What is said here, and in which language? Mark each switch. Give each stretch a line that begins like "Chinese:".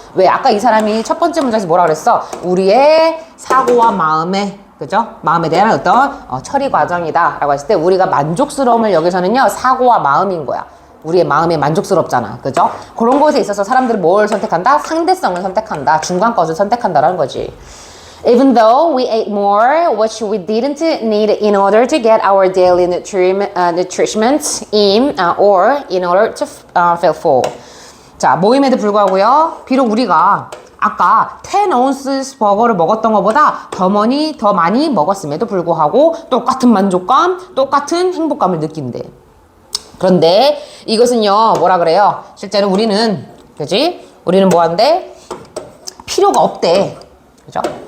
Korean: 왜 아까 이 사람이 첫 번째 문장에서 뭐라 그랬어? 우리의 사고와 마음에, 그죠? 마음에 대한 어떤 처리 과정이다 라고 했을 때 우리가 만족스러움을 여기서는요, 사고와 마음인 거야. 우리의 마음이 만족스럽잖아. 그죠? 그런 것에 있어서 사람들은 뭘 선택한다? 상대성을 선택한다. 중간 것을 선택한다라는 거지.
English: Even though we ate more, which we didn't need in order to get our daily nutrition in, or in order to feel full.
Korean: 자, 모임에도 불구하고요, 비록 우리가 아까 10오운스 버거를 먹었던 것보다 더 많이 먹었음에도 불구하고 똑같은 만족감, 똑같은 행복감을 느낀대. 그런데 이것은요, 뭐라 그래요? 실제로 우리는, 그지? 우리는 뭐한데? 필요가 없대. 그죠?